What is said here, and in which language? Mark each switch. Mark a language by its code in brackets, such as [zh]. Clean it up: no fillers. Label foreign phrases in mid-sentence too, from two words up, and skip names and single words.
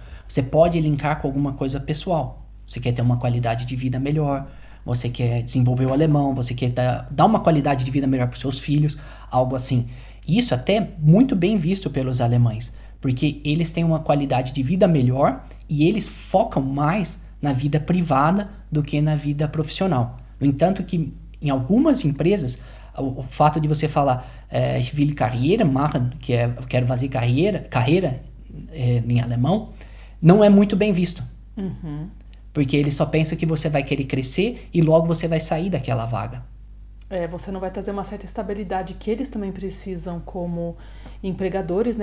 [pt] Você pode linkar com alguma coisa pessoal. Você quer ter uma qualidade de vida melhor, você quer desenvolver o alemão, você quer dar uma qualidade de vida melhor para os seus filhos, algo assim. Isso até é muito bem visto pelos alemães, porque eles têm uma qualidade de vida melhor e eles focam mais na vida privada do que na vida profissional. No entanto, que em algumas empresas, o fato de você falar [de] ich will Karriere machen, [pt] que é eu quero fazer carreira em alemão, não é muito bem visto. Porque eles só pensam que você vai querer crescer e logo você vai sair daquela vaga. Você não vai trazer uma certa estabilidade que eles também precisam como empregadores, né?